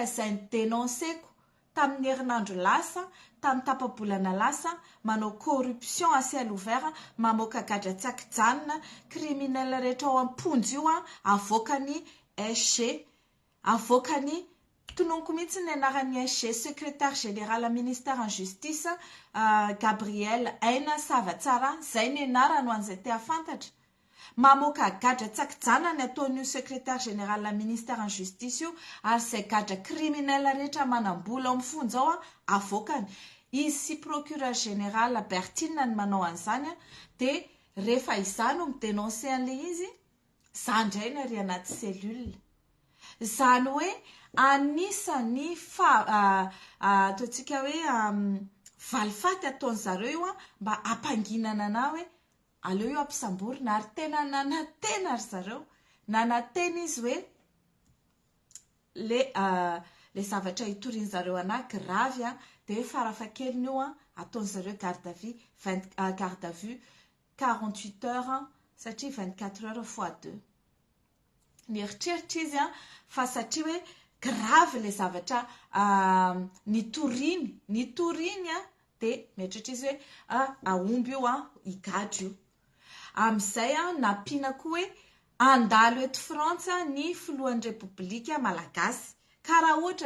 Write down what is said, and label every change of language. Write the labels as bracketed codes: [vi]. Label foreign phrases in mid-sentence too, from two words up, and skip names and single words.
[mg] izay ny dénonceko tamin'ny herinandro lasa tamin'ny tapabolana lasa manao [fr] corruption à ciel ouvert [mg] mamoaka gadra tsakijanona criminel rehetra ao am-ponjo io a avoakany SG avoakany tononoko mihitsy ny anaran'ny SG [fr] secrétaire général ministère en justice [mg] Gabriel Aina Savatsara zay ny anarany ho an'izay te afantatra mamoaka gadra tsakijanana ataon'io [fr] secrétaire général ministère en justice [mg] io ary izay gadra criminel rehetra manam-bola ao amin'ny fonja ao a avoakany izy sy [fr] procureur général [mg] Bertine ny manao an'izany a dia rehefa izany no midénoncer an'le izy za indray ny ary anaty cellule zany hoe anisany ataontsika hoe valifaty ataony zareo io a mba ampanginana na hoe aleo io ampisamborina ary tena nanantena ry zareo nanantena izy hoe le zavatra hitoriany zareo anahy gravy a dia hoe farafahakeliny io a ataony zareo [fr] garde à vue 48 heures [mg] satria [fr] 24 heures fois 2 [mg] nieritreritra izy a fa satria hoe grave le zavatra nitoriny a dia mieritreritra izy hoe aomby io a higadro io amin'izay a nampiana koa hoe andalo eto Frantsa ny filohan'ny repoblika malagasy ka raha ohatra